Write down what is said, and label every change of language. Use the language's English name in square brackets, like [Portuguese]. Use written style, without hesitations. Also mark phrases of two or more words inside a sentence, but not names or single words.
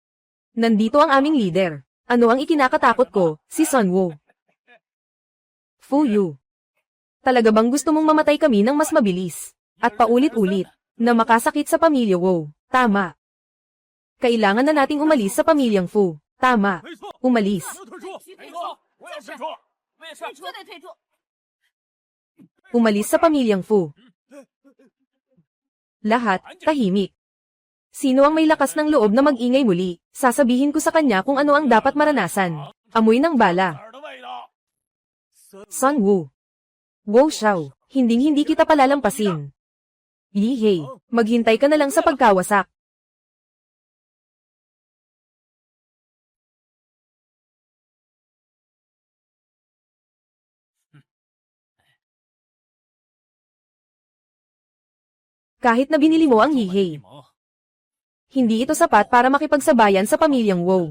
[Filipino] Nandito ang aming leader. Ano ang ikinakatakot ko, si Sunwoo? Fuyu. Talaga bang gusto mong mamatay kami ng mas mabilis? At paulit-ulit, na makasakit sa pamilya Wu? Tama. Kailangan na nating umalis sa pamilyang Fu. Tama. Umalis. [Chinese] 我要退出，我也是。你绝对退出！ [Filipino] Umalis sa pamilyang Fu. Lahat, tahimik. Sino ang may lakas ng loob na mag-ingay muli? Sasabihin ko sa kanya kung ano ang dapat maranasan. Amoy ng bala. [Chinese] 哪儿的味道？ [Filipino] Sunwoo. Wu Xiao, hinding-hindi kita palalampasin. Yihei, maghintay ka na lang sa pagkawasak. Kahit na binili mo ang Yihei, hindi ito sapat para makipagsabayan sa pamilyang Wu.